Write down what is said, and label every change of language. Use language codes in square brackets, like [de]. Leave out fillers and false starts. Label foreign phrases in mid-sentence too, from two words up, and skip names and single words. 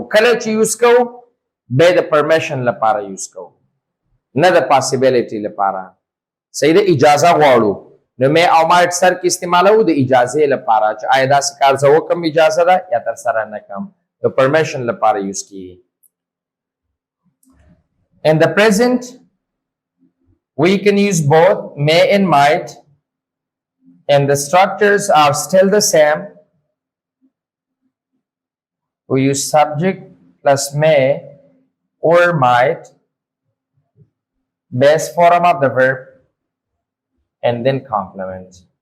[ps] کله چې یوز کوو بیا د پرمیشن لپاره یوز کوو، نه د پاسیبلیټي لپاره. صحیح ده، اجازه غواړو. نو می او مایټ سر کې استعمالوو د اجازې لپاره چې آیا داسې کار زه وکړم اجازه ده یا ترسره نه کړم. د پرمیشن لپاره یوز کېږي. [en] In the present, we can use both may and might, and the structures are still the same. We use subject plus may or might, base form of the verb, and then complement.